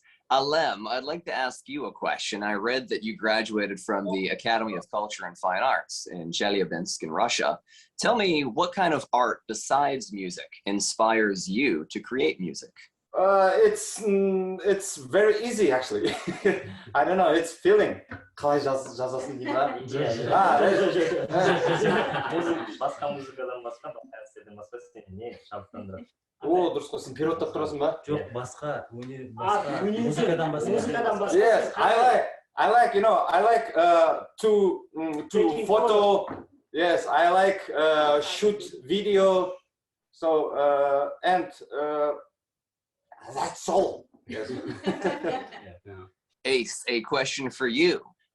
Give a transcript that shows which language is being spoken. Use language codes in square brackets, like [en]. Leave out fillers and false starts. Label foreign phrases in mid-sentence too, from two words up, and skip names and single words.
[en] Alem, I'd like to ask you a question. I read that you graduated from the Academy of Culture and Fine Arts in Chelyabinsk in Russia. Tell me, what kind of art besides music inspires you to create music? It's very easy actually. I don't know, it's feeling. [kk] Қалай жазасың дейді ма? Басқа музыкадан басқа әсерден басқа сені не шабыттандырады? О, дұрыс қой, сен переводтап тұрасың ба? Жоқ, басқа музыкадан басқа. [en] Yes, I like, you know, I like to photo. Yes, I like shoot video. So and that's all. Yes. Ace, a question for you.